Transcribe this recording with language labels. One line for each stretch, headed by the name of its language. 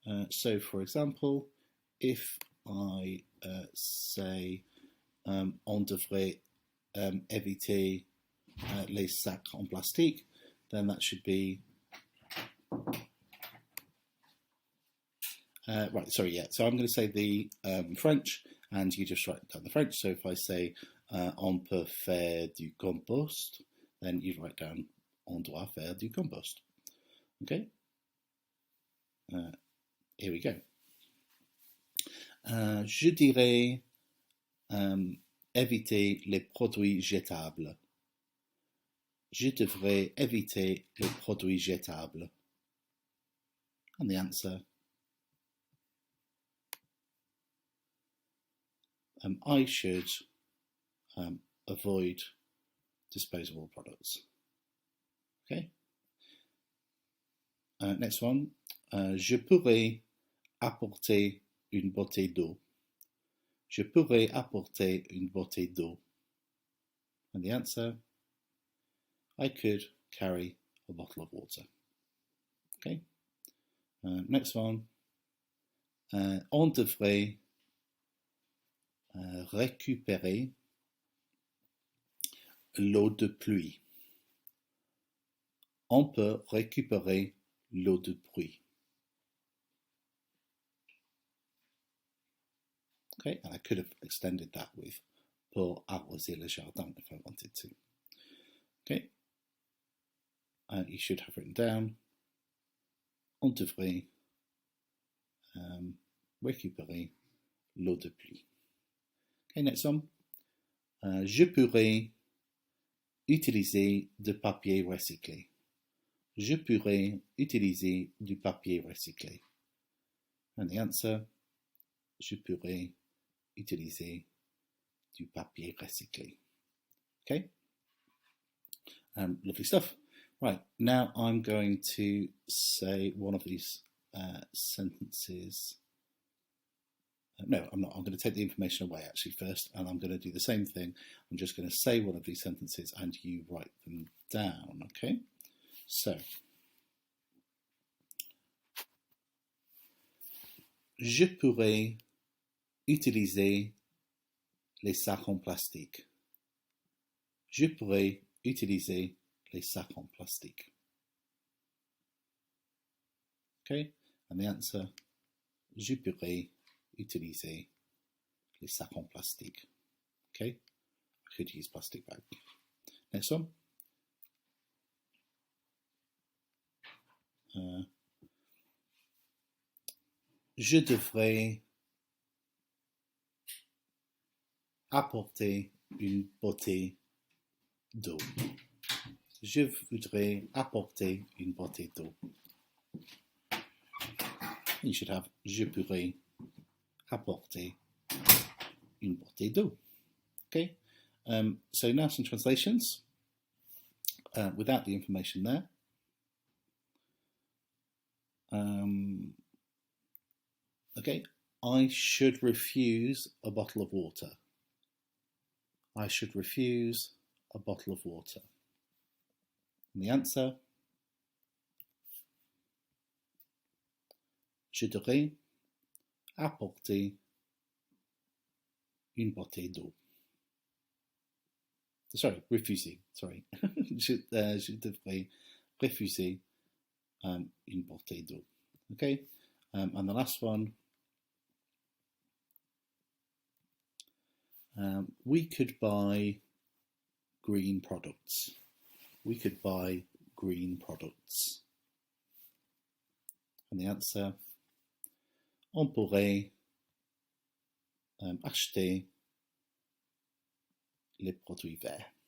English: So, for example, if I say
French: on devrait éviter les sacs en plastique,
English: then that should be right. Sorry, yeah. So I'm going to say the French, and you just write down the French. So if I say
French: on peut faire du compost,
English: then you write down
French: on doit faire du compost.
English: Okay. Here we go.
French: Je dirais éviter les produits jetables. Je devrais éviter les produits jetables.
English: And the answer, I should avoid disposable products. Okay. Next one.
French: Je pourrais apporter une bouteille d'eau. Je pourrais apporter une bouteille d'eau.
English: And the answer, I could carry a bottle of water. Okay. Next one.
French: On devrait récupérer l'eau de pluie. On peut récupérer l'eau de pluie.
English: Okay, and I could have extended that with
French: pour arroser le jardin
English: if I wanted to. Okay, you should have written down
French: on devrait récupérer l'eau de pluie.
English: Okay, next one.
French: Je pourrais utiliser du papier recyclé. Je pourrais utiliser du papier recyclé.
English: And the answer,
French: je pourrais utiliser du papier recyclé.
English: Okay? Lovely stuff. Right, now I'm going to say one of these sentences. No, I'm not. I'm going to take the information away actually first, and I'm going to do the same thing. I'm just going to say one of these sentences and you write them down, okay?
French: So, je pourrais utiliser les sacs en plastique. Je pourrais utiliser les sacs en plastique.
English: Okay, and the answer,
French: je pourrais utiliser les sacs en plastique.
English: Okay, I could use plastic bag. Next one.
French: Je devrais apporter une bouteille d'eau. Je voudrais apporter une bouteille d'eau.
English: You should have
French: je pourrais apporter une bouteille d'eau.
English: Okay, so now some translations without the information there. Okay, I should refuse a bottle of water. I should refuse a bottle of water. And the answer,
French: je devrais apporter une bouteille d'eau. Sorry, refuser. Sorry. je devrais refuser une bouteille d'eau.
English: Okay, and the last one. We could buy green products. We could buy green products. And the answer,
French: on pourrait acheter les produits verts.